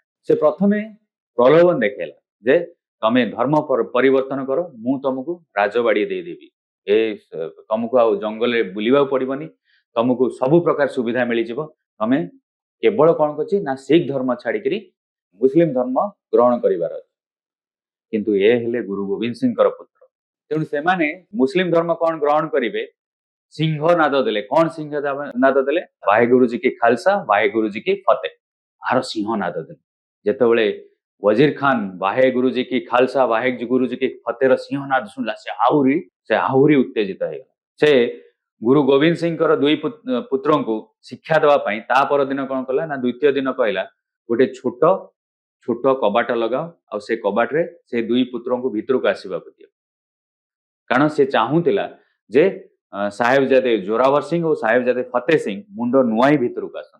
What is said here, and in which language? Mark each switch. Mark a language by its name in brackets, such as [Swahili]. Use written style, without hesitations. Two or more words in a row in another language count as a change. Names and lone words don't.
[Odia] ସେ ପ୍ରଥମେ ପ୍ରଲୋଭନ ଦେଖେଇଲା ଯେ ତମେ ଧର୍ମ ପରିବର୍ତ୍ତନ କର, ମୁଁ ତମକୁ ରାଜବାଡି ଦେଇଦେବି, ତମକୁ ଆଉ ଜଙ୍ଗଲରେ ବୁଲିବାକୁ ପଡିବନି, ତମକୁ ସବୁ ପ୍ରକାର ସୁବିଧା ମିଳିଯିବ, ତମେ କେବଳ କଣ କରୁଛି ନା ଶିଖ ଧର୍ମ ଛାଡିକିରି ମୁସଲିମ ଧର୍ମ ଗ୍ରହଣ କରିବାର ଅଛି। କିନ୍ତୁ ଏ ହେଲେ ଗୁରୁ ଗୋବିନ୍ଦ ସିଂଙ୍କର ପୁତ୍ର, ତେଣୁ ସେମାନେ ମୁସଲିମ ଧର୍ମ କଣ ଗ୍ରହଣ କରିବେ, ସିଂହ ନାଦ ଦେଲେ। କଣ ସିଂହ ନାଦ ଦେଲେ? [Punjabi] ਵਾਹਿਗੁਰੂ ਜੀ ਕਾ ਖ਼ਾਲਸਾ ਵਾਹਿਗੁਰੂ ਜੀ ਕੀ ਫ਼ਤਿਹ, [Odia] ଆଉ ସିଂହ ନାଦ ଦେଲେ। ଯେତେବେଳେ वजीर खान [Punjabi] ਵਾਹਿਗੁਰੂ ਜੀ ਕਾ ਖ਼ਾਲਸਾ ਵਾਹਿਗੁਰੂ ਜੀ ਕੀ ਫ਼ਤਿਹਰ [Odia] ସିଂହ ନାଦ ଶୁଣିଲା, ସେ ଆହୁରି ଉତ୍ତେଜିତ ହେଇଗଲା। ସେ गुरु गोविंद सिंहଙ୍କର ଦୁଇ ପୁତ୍ରଙ୍କୁ ଶିକ୍ଷା ଦେବା ପାଇଁ ତା ପରଦିନ କଣ କଲା ନା ଦ୍ୱିତୀୟ ଦିନ କହିଲା ଗୋଟେ ଛୋଟ ଛୋଟ କବାଟ ଲଗାଅ, ଆଉ ସେ କବାଟରେ ସେ ଦୁଇ ପୁତ୍ରଙ୍କୁ ଭିତରକୁ ଆସିବାକୁ ଦିଅ। କାରଣ ସେ ଚାହୁଁଥିଲା ଯେ ସାହେବଜାଦେ ଜୋରାବର ସିଂହ ଓ ସାହେବଜାଦେ ଫତେହ ସିଂହ ମୁଣ୍ଡ ନୁଆଇଁ ଭିତରକୁ ଆସନ୍ତି।